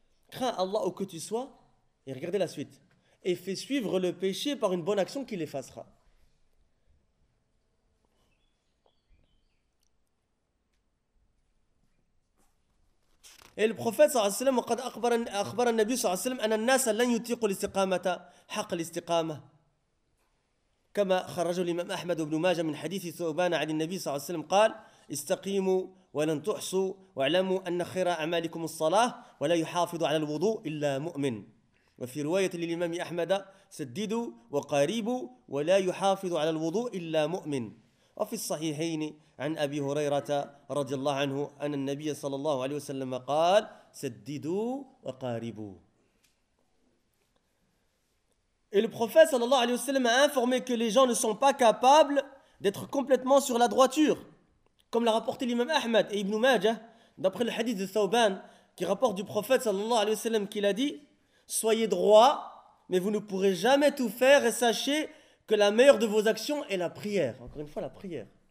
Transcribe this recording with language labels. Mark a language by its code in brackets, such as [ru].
[fr] Crains Allah où que tu sois et regardez la suite, et fais suivre le péché par une bonne action qui l'effacera. Et le prophète sallallahu alayhi wa sallam a dit que les gens ne peuvent pas l'istiqamah, le droit de l'istiqamah. [ar] Comme خرج الامام احمد بن ماجه من حديث ثوبان عن النبي صلى الله عليه وسلم قال استقيموا ولن تحصوا واعلموا ان خير اعمالكم الصلاه ولا يحافظ على الوضوء الا مؤمن. وفي روايه للامام احمد سددوا وقاربوا ولا يحافظ على الوضوء الا مؤمن. وفي الصحيحين عن أبي هريرة رضي الله عنه أن النبي صلى الله عليه وسلم قال سددوا وقاربوا. [fr] Et le prophète sallallahu alayhi wa sallam a informé que les gens ne sont pas capables d'être complètement sur la droiture, comme l'a rapporté l'imam Ahmad et Ibn Majah d'après le hadith de Thawban qui rapporte du prophète sallallahu alayhi wa sallam qu'il a dit soyez droit mais vous ne pourrez jamais tout faire, et sachez que la meilleure de vos actions est la prière. Encore une fois, la prière.